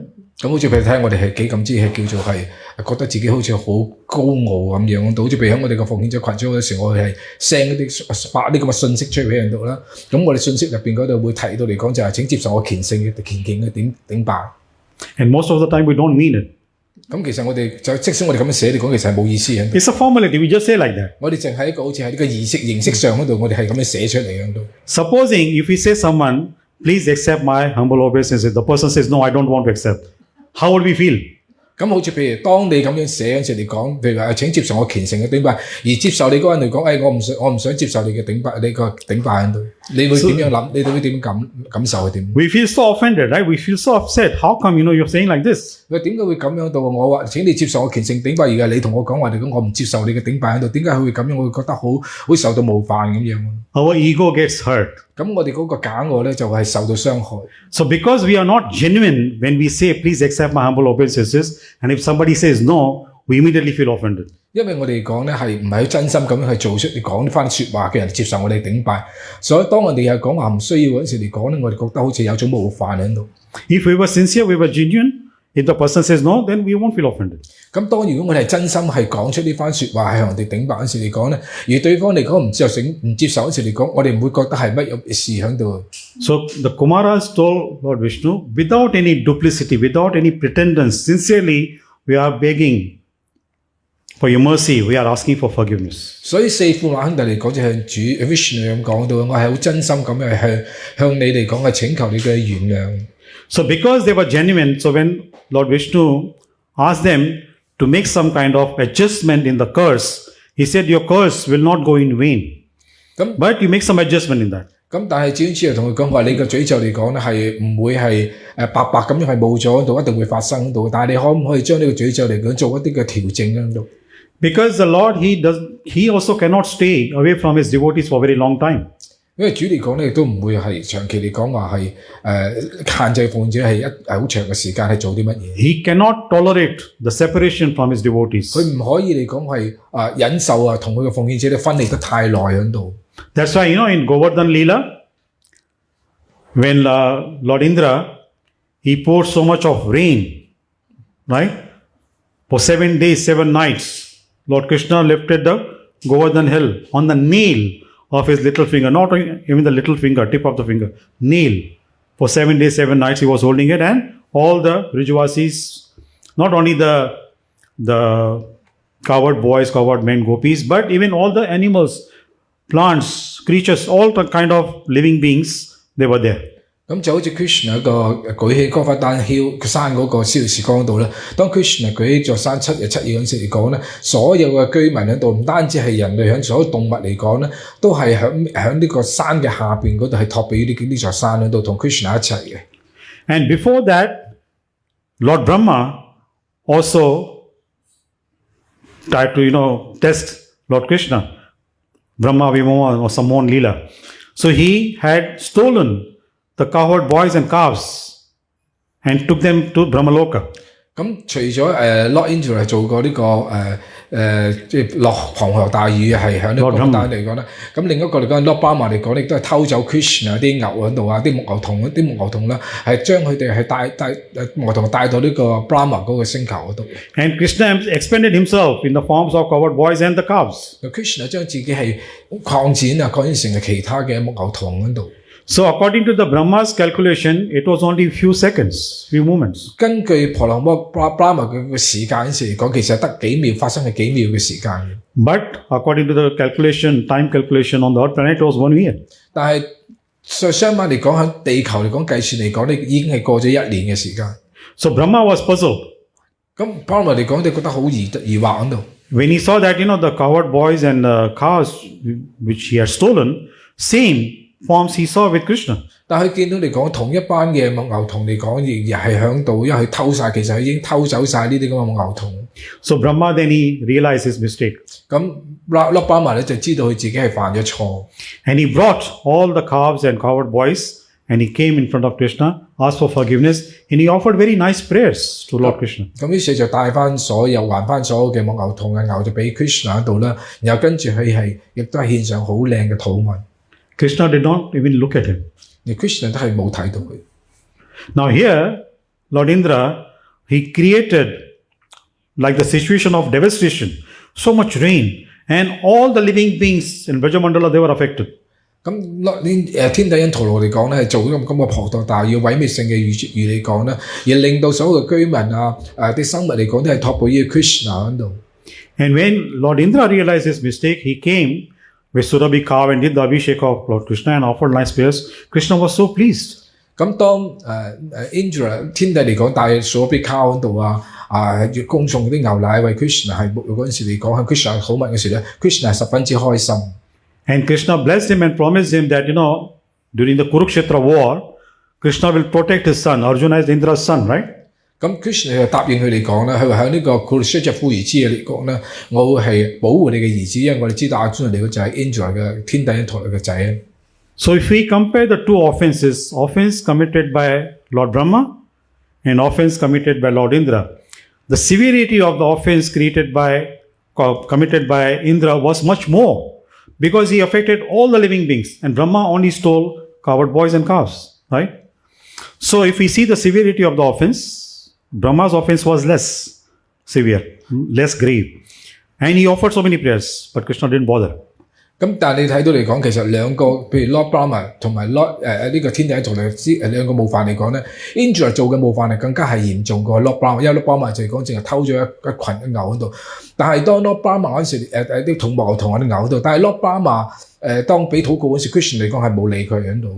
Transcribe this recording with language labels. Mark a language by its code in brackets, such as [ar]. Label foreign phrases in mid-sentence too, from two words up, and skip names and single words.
[yue] 咁好似譬如睇我哋係幾咁知係叫做係覺得自己好似好高傲咁樣，好似譬如喺我哋個奉獻者群組嗰時，我哋係 send 發啲咁嘅信息出去俾人度啦。咁我哋信息入邊嗰度會提到嚟講就係請接受我虔敬嘅頂拜。 [en] And most of the time we don't mean it. [yue] 咁其實我哋就即使我哋咁樣寫嚟講，其實係冇意思嘅。 [en] It's a formality. We just say like that. [yue] 我哋淨係一個好似喺呢個形式上嗰度，我哋係咁樣寫出嚟喺度。 [en] Supposing if we say someone, please accept my humble obeisances, the person says, no, I don't want to accept. How would we feel? [yue] 咁好似譬如當你咁樣寫嗰陣時嚟講，譬如話請接受我虔誠嘅頂拜，而接受你嗰人嚟講，我唔想接受你嘅頂拜，你個頂拜喺度，你會點樣諗？你會點感受係點？ [en] We feel so offended, right? We feel so upset. How come, you're saying like this? [yue] 佢點解會咁樣到？我話請你接受我虔誠頂拜，而家你同我講話嚟講，我唔接受你嘅頂拜喺度，點解佢會咁樣？我會覺得好受到冒犯咁樣。 [en] Our ego gets hurt. [yue] 咁我哋嗰個假我咧就係受到傷害。 [en] So because we are not genuine when we say, please accept my humble obeisances, and if somebody says no, we immediately feel offended. [yue] 因為我哋講咧係唔係真心咁樣去做出你講翻説話嘅人接受我哋頂拜，所以當我哋係講話唔需要嗰陣時嚟講咧，我哋覺得好似有種冒犯喺度。 [en] If we were sincere, we were genuine. If the person says no, then we won't feel offended. [yue] 咁當如果我哋係真心係講出呢番説話係向人哋頂拜嗰陣時嚟講咧，而對方嚟講唔接受嗰陣時嚟講，我哋唔會覺得係乜有事喺度。 [en] So the Kumaras told Lord Vishnu, without any duplicity, without any pretense, sincerely, we are begging for your mercy. We are asking for forgiveness. [yue] 所以四父馬兄弟嚟講就向主 Vishnu 咁講到，我係好真心咁樣向你嚟講係請求你嘅原諒。 [en] So because they were genuine, so when Lord Vishnu asked them to make some kind of adjustment in the curse, he said, your curse will not go in vain. But you make some adjustment in that. [yue] 咁但係主又同佢講話，你個詛咒嚟講咧係唔會係白白咁樣係冇咗喺度，一定會發生喺度。但係你可唔可以將呢個詛咒嚟講做一啲嘅調整喺度？ [en] Because the Lord, he also cannot stay away from his devotees for a very long time. [yue] 因為主嚟講咧，亦都唔會係長期嚟講話係限制奉者係好長嘅時間係做啲乜嘢。 [en] He cannot tolerate the separation from his devotees. [yue] 佢唔可以嚟講係忍受同佢嘅奉獻者咧分離得太耐喺度。 [en] That's why, in Govardhan Leela, when Lord Indra, he poured so much of rain, right? For 7 days, 7 nights, Lord Krishna lifted the Govardhan hill on the nail of his little finger, not even the little finger, tip of the finger, nail. For 7 days, 7 nights he was holding it, and all the Vrijavasis, not only the cowherd boys, cowherd men, gopis, but even all the animals, plants, creatures, all the kind of living beings, they were there. [yue] 咁就好似 Krishna 一個舉起哥法丹山嗰個燒時光度咧，當 Krishna 舉起座山7日7夜嗰陣時嚟講咧，所有嘅居民喺度，唔單止係人類，喺所有動物嚟講咧，都係喺呢個山嘅下邊嗰度係託俾呢座山喺度同 Krishna 一齊嘅。 [en] And before that, Lord Brahma also tried to, test Lord Krishna. Brahma Vimoma or some more Leela. So he had stolen the cowherd boys and calves and took them to Brahmaloka. [yue] 咁除咗Lord Indra 係做過呢個即係落黃河大雨係喺呢個江丹嚟講咧，咁另一個嚟講 Lord Brahma 嚟講亦都係偷走 Krishna 啲牛喺度啊，啲牧牛童咧係將佢哋係帶牧牛童帶到呢個 Brahma 嗰個星球嗰度。 [en] And Krishna expanded himself in the forms of cowherd boys and the calves. [yue] Krishna 將自己係擴展成為其他嘅牧牛童喺度。 [en] So according to the Brahma's calculation, it was only few seconds, few moments. [yue] 根據婆羅摩 Brahma 嘅時間嚟講，其實係得幾秒發生係幾秒嘅時間嘅。 [en] But according to the time calculation on the Earth planet, it was 1 year. [yue] 但係相反嚟講，喺地球嚟講計算嚟講咧，已經係過咗1年嘅時間。 [en] So Brahma was puzzled. [yue] 咁 Brahma 嚟講，你覺得好疑惑喺度。 [en] When he saw that, the cowherd boys and cows which he had stolen, same forms he saw with Krishna. [yue] 但係見到嚟講，同一班嘅牧牛童嚟講，亦係響度，因為佢偷晒，其實佢已經偷走晒呢啲咁嘅牧牛童。 [en] So Brahma then he realized his mistake. [yue] 咁 Lord Brahma 咧就知道佢自己係犯咗錯。 [en] And he brought all the calves and cowherd boys and he came in front of Krishna, asked for forgiveness, and he offered very nice prayers to Lord Krishna. [yue] 咁於是就帶翻還翻所有嘅牧牛童嘅牛就俾 Krishna 喺度啦，然後跟住佢係亦都係獻上好靚嘅禱文。 [en] Krishna did not even look at him. [yue] 而 Krishna 都係冇睇到佢。 [en] Now here, Lord Indra, he created like the situation of devastation, so much rain, and all the living beings in Brajamandala, they were affected. [yue] 咁天帝因陀羅嚟講咧，係做咁嘅滂沱大雨、毀滅性嘅雨嚟講咧，而令到所有嘅居民啲生物嚟講都係託付於 Krishna 喺度。 [en] And when Lord Indra realized his mistake, he came with Surabhi cow and did the Abhishek of Lord Krishna and offered nice prayers. Krishna was so pleased. [yue] 咁當Indra 天帝嚟講帶 [en] Surabhi cow [yue] 喺度要供送啲牛奶為 Krishna 係沐浴嗰陣時嚟講，向 Krishna 好問嘅時咧 ，Krishna 係十分之開心。 [en] And Krishna blessed him and promised him that, during the Kurukshetra war, Krishna will protect his son. Arjuna is Indra's son, right? [yue] 咁 Krishna 就答應佢嚟講咧，佢話喺呢個 Kurukshetra 婦兒之夜嚟講咧，我會係保護你嘅兒子，因為我哋知道Arjuna嚟嘅就係 Indra 嘅天帝因陀羅嘅仔。 [en] So if we compare the two offense committed by Lord Brahma and offense committed by Lord Indra, the severity of the offense committed by Indra was much more, because he affected all the living beings, and Brahma only stole covered boys and calves, right? So if we see the severity of the offense, Brahma's offense was less severe, less grave, and he offered so many prayers, but Krishna didn't bother. [yue] 咁但係你睇到嚟講，其實兩個譬如 Lord Brahma 同埋 Lord 呢個天地一族嚟兩個冒犯嚟講咧 ，Indra 做嘅冒犯係更加係嚴重過 Lord Brahma，因為 Lord Brahma 就係講淨係偷咗一群嘅牛喺度，但係當 Lord Brahma 嗰時啲同牛同我啲牛喺度，但係 Lord Brahma 當俾禱告嗰時 ，Krishna 嚟講係冇理佢喺度。